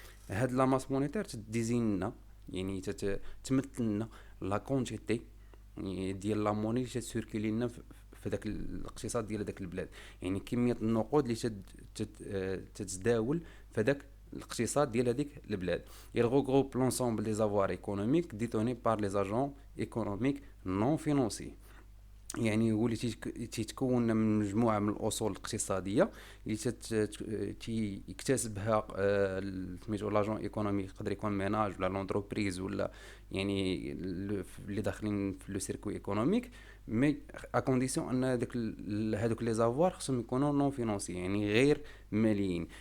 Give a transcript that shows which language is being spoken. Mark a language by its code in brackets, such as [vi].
[ar] هاد لا ماس مونيتير تديزيننا يعني تمثل لنا لا كونتيتي ديال لا موني اللي تسيركيلي لنا في داك الاقتصاد ديال داك البلاد، يعني كميه النقود اللي تتداول في داك الاقتصاد ديال هذيك البلاد. [fr] Il regroupe l'ensemble des avoirs économiques détenus par les agents économiques non financiers. [ar] يعني هو اللي تيتكون من مجموعه من الاصول الاقتصاديه اللي يكتسبها سميتو لاجون ايكونومي، يقدر يكون ميناج ولا لونتربريز ولا يعني اللي داخلين في لو سيركوي ايكونوميك، [fr] مي ا كونديسيون [ar] ان هذوك لي زافوار خصهم يكونوا نون فينانسي يعني غير ماليين.